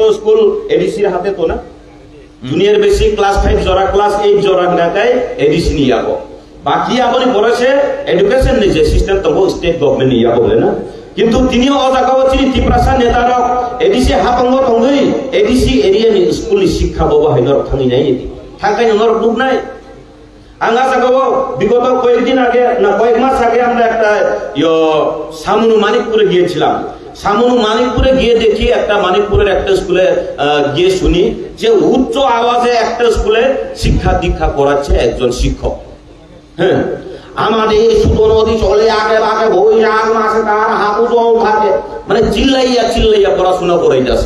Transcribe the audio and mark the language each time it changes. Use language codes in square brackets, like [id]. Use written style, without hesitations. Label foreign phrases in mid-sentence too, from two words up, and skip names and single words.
[trp] स्कुल एडिसिर हाते तो ना [en] junior basic class [trp] 5 जरा क्लास 8 जरा नाकाय एडिसि नि आबो बाकी आबनि बरसे एडुकेशन नि जे सिस्टेम तो [en] state government [trp] नि आबो ना किंतु तिनियो अजागाव चिनि तिप्रासा नेतारक एडिसि हापंग थंगै एडिसि एरिया नि स्कुल नि शिक्षा बाबा हैनर थाङै नाय थांगाय नर दुबनाय आंगा जागाव [bn] বিগত কয়েকদিন আগে না কয়েক মাস আগে আমরা একটা সামনু মানিকপুরে গিয়েছিলাম। সামনু মানিকপুরে গিয়ে দেখি একটা মানিকপুরের একটা স্কুলে গিয়ে শুনি যে উচ্চ আওয়াজে একটা স্কুলে শিক্ষা দীক্ষা করাচ্ছে একজন শিক্ষক। হ্যাঁ আমাদের সুতো নদী চলে আগে আগে বৈশাখ মাসে তার হাঁটু জল থাকে মানে চিল্লাইয়া চিল্লাইয়া পড়াশোনা করাইতেছে।